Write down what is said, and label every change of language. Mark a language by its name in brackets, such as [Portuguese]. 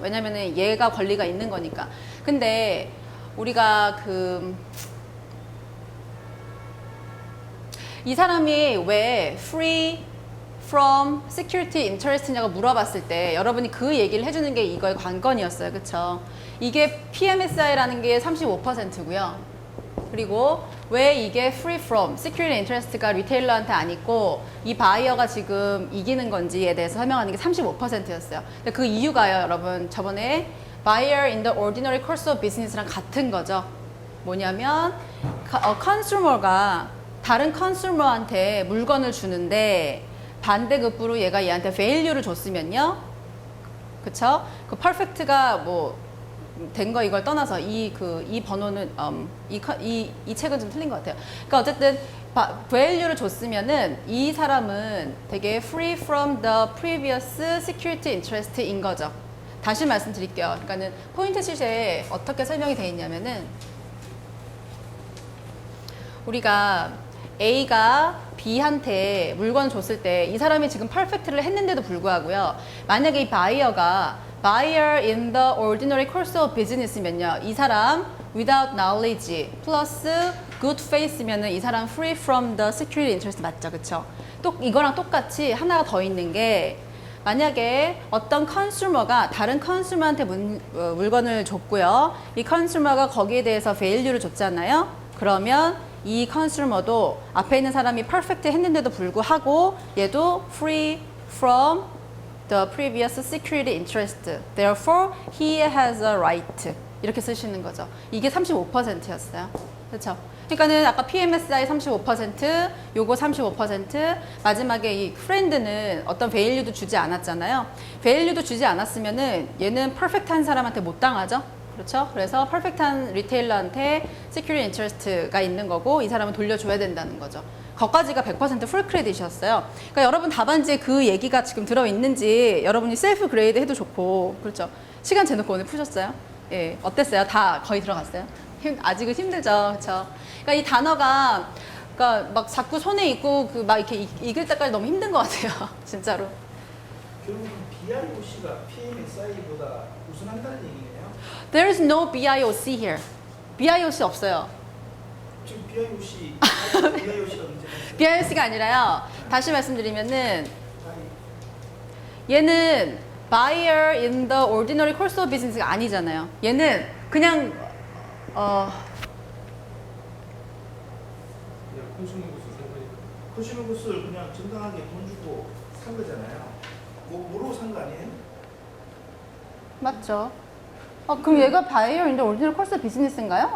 [Korean] 왜냐면은 얘가 권리가 있는 거니까. 근데 우리가 이 사람이 왜 free from security interest냐고 물어봤을 때 여러분이 그 얘기를 해주는 게 이거의 관건이었어요. 그쵸? 이게 PMSI라는 게 35%고요. 그리고 왜 이게 free from security interest가 리테일러한테 안 있고 이 바이어가 지금 이기는 건지에 대해서 설명하는 게 35%였어요. 근데 그 이유가요, 여러분. 저번에 buyer in the ordinary course of business랑 같은 거죠. 뭐냐면 consumer가 다른 컨슈머한테 물건을 주는데 반대급부로 얘가 얘한테 value를 줬으면요. 그쵸? 그 perfect가 뭐 된 거 이걸 떠나서 이 번호는 이 책은 좀 틀린 것 같아요. 그러니까 어쨌든 value를 줬으면은 이 사람은 되게 free from the previous security interest인 거죠. 다시 말씀드릴게요. 그러니까는 포인트 시트에 어떻게 설명이 되어 있냐면은 우리가 A가 B한테 물건 줬을 때 이 사람이 지금 퍼펙트를 했는데도 불구하고요. 만약에 이 바이어가 buyer in the ordinary course of business면요. 이 사람 without knowledge 플러스 good faith면은 이 사람 free from the security interest 맞죠? 그쵸? 또 이거랑 똑같이 하나가 더 있는 게 만약에 어떤 컨슈머가 다른 컨슈머한테 물건을 줬고요. 이 컨슈머가 거기에 대해서 value를 줬잖아요. 그러면 이 컨슈머도 앞에 있는 사람이 퍼펙트 했는데도 불구하고 얘도 free from the previous security interest. [English] Therefore, he has a right. [Korean] 이렇게 쓰시는 거죠. 이게 35%였어요. 그렇죠? 그러니까는 아까 PMSI 35%, 요거 35%, 마지막에 이 프렌드는 어떤 value도 주지 않았잖아요. value도 주지 않았으면은 얘는 퍼펙트한 사람한테 못 당하죠. 그렇죠? 그래서 퍼펙트한 리테일러한테 security interest가 있는 거고 이 사람은 돌려줘야 된다는 거죠. 거까지가 100% 풀 크레딧이었어요. 그러니까 여러분 답안지에 그 얘기가 지금 들어있는지 여러분이 셀프 그레이드 해도 좋고 그렇죠? 시간 재놓고 오늘 푸셨어요? 예, 어땠어요? 다 거의 들어갔어요? 아직은 힘들죠, 그렇죠? 그러니까 이 단어가 그러니까 막 자꾸 손에 있고 막 이렇게 읽을 때까지 너무 힘든 것 같아요, 진짜로. 결국은 BIOC가 PMSI보다 우선한다는 얘기네요. [English] There is no BIOC here. BIOC [Korean] 없어요. 지금 BIOC, BIOC가 문제가 BIOC가 아니라요. 다시 말씀드리면은 얘는 buyer in the ordinary course of business가 아니잖아요. 얘는 그냥 그냥 컨슈머 구스 산 거니까. 컨슈머 구스를 그냥 정당하게 돈 주고 산 거잖아요. 모르고 산 거 아니에요? 맞죠. 그럼 얘가 buyer in the ordinary course of business인가요?